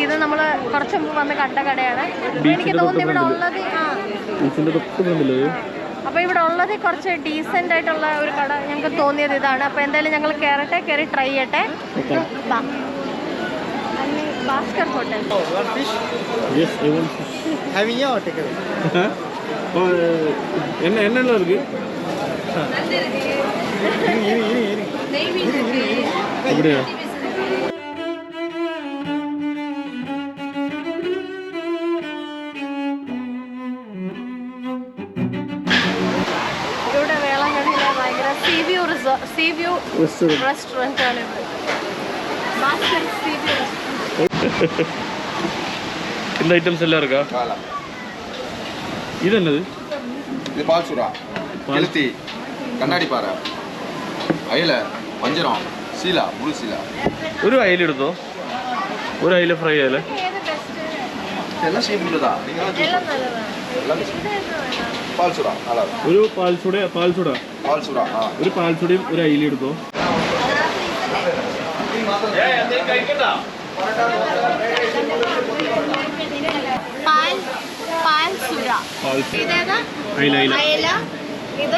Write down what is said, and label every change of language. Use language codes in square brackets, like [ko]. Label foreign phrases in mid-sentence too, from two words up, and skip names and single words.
[ml] ഇത് നമ്മൾ കുറച്ച് മുമ്പ് വന്ന് കണ്ട കടയാണ്. എനിക്ക് തോന്നുന്നു ഇവിടെ ഉള്ളത് അപ്പോൾ ഇവിടെ ഉള്ളത് കുറച്ച് ഡീസൻ്റ് ആയിട്ടുള്ള ഒരു കട ഞങ്ങൾക്ക് തോന്നിയത് ഇതാണ്. അപ്പോൾ എന്തായാലും ഞങ്ങൾ കയറി ട്രൈ ചെയ്യട്ടെ. ഭാസ്കർ ഹോട്ടൽ. [ta] என்னென்ன இருக்கு அப்படியா? [ml] ഇവിടെ വേളാങ്കണ്ണിയിലെ ഭയങ്കര [en] seaview restaurant [ml] ആണ് ഇത്. ഭാസ്കർ സീവ്യൂ. [ta] இந்த ஐட்டம்ஸ் எல்லாம் இருக்கா? இது என்னது? இது பால் சுறா, கெளுத்தி, கண்ணாடி பாறை, அயல, வஞ்சரம், சீலா, முழு சீலா. [ml] ഒരു അയില എടുത്തോ. ഒരു അയില ഫ്രൈ അയില. [ta] எல்லாம் [en] sea food [ta] தான். நீங்க பால் சுறா நல்லா இருக்கும். [ml] ഒരു പാൽ സുട ഒരു പാൽ സുടയും ഒരു അയില എടുത്തോ. പാൽ സുര. അയല, ഇത്